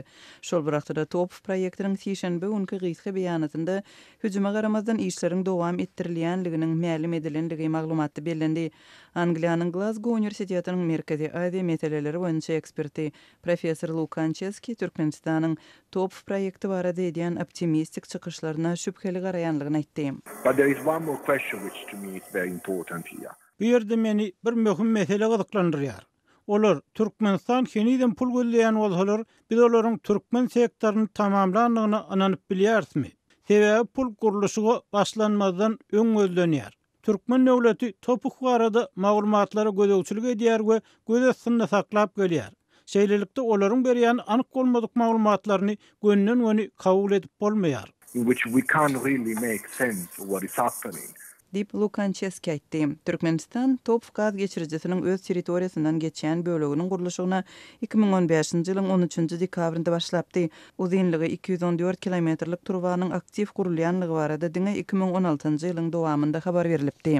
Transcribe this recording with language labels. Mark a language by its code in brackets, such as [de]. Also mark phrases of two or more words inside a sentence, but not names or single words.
[tk] Şol wagtda top proýektiniň şeýşenbe günkü gysga beýanatynda hüjüme garamazdan işleriň dowam etdirilýänliginiň ma'lum edilenligi maglumaty bellendi. Angliýanyň Glasgow Universitetining Merkezi Aziýa meseleleri boýunça eksperti professor Lukan Cheski Türkmenistanyň top proýekti barada edýän optimistik çykyşlaryna şüpkeli garaýanlygyny aýtdy. [en] But there is one more question which to me is very important here. [tk] Bu ýerde meni bir möhüm mesele gyzyklandyrýar. Olar Türkmenistan keniden pul gözleýän bolsalar, biz olaryň türkmen sektoryny tamamlandygyny ananyp bilýärismi? Sebäbi pul gurulşygy başlanmadan öň gözlenýär. Türkmen döwleti topuk barada maglumatlary gözegçilik edýär we göz astynda saklap gelýär. Şeýlelikde olaryň berýän anyk bolmadyk maglumatlaryny gönnen kabul edip bolmaýar. [en] In which we can't really make sense of what is happening. [tk] Diýip Lukan Cheski aýtdy. Türkmenistan top gaz geçiricisiniň öz territoriýasyndan geçýän böleginiň gurulşygyna 2015-nji ýylyň 13-nji dekabrynda başlapdy. Uzunlygy 214 kilometrlik Turwanyň aktiv gurulýanlygy barada diňe 2016-njy ýylyň dowamında habar berilipdi.